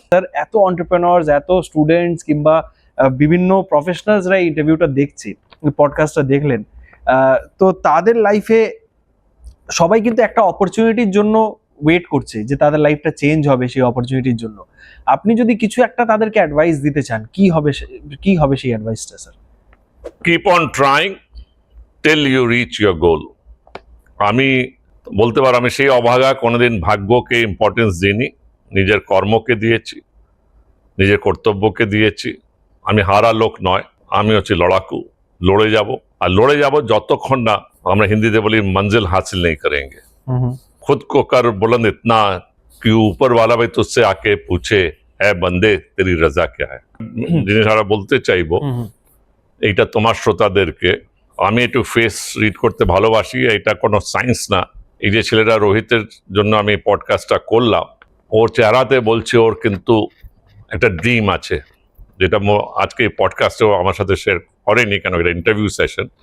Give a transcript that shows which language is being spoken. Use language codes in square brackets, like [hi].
[bn] Sir, এত entrepreneurs, এত students কিংবা বিভিন্ন প্রফেশনালসরা এই ইন্টারভিউটা দেখছে, পডকাস্টটা দেখলেন, তো তাদের লাইফে সবাই কিন্তু একটা অপরচুনিটির জন্য ওয়েট করছে যে তাদের লাইফটা চেঞ্জ হবে সেই অপরচুনিটির জন্য। আপনি যদি কিছু একটা তাদেরকে অ্যাডভাইস দিতে চান, কি হবে সেই অ্যাডভাইসটা sir? [en] Keep on trying till you reach your goal. [bn] আমি বলতে পারো আমি সেই অভাগা, কোনোদিন ভাগ্যকে ইম্পর্টেন্স দিইনি, নিজের কর্মকে দিয়েছি, নিজের কর্তব্যকে দিয়েছি। আমি হারা লোক নয়, আমি হচ্ছে লড়াকু, লড়ে যাব। আর লড়ে যাব যতক্ষণ না আমরা হিন্দিতে বলি [hi] মঞ্জিল হাসিল নেই করেंगे। खुद को कर बुलंद इतना कि ऊपर वाला भी तुझसे आके पूछे है बंदे तेरी रजा क्या है। [bn] জিনিস আমরা বলতে চাইবো এইটা তোমার শ্রোতাদেরকে। আমি একটু ফেস রিড করতে ভালোবাসি, এটা কোনো সায়েন্স না। এই যে ছেলেটা রোহিতের জন্য আমি পডকাস্টটা করলাম, ওর চেহারাতে বলছে ওর কিন্তু একটা ড্রিম আছে, যেটা আজকে এই পডকাস্টেও আমার সাথে শেয়ার করেনি, কেন এটা ইন্টারভিউ সেশন।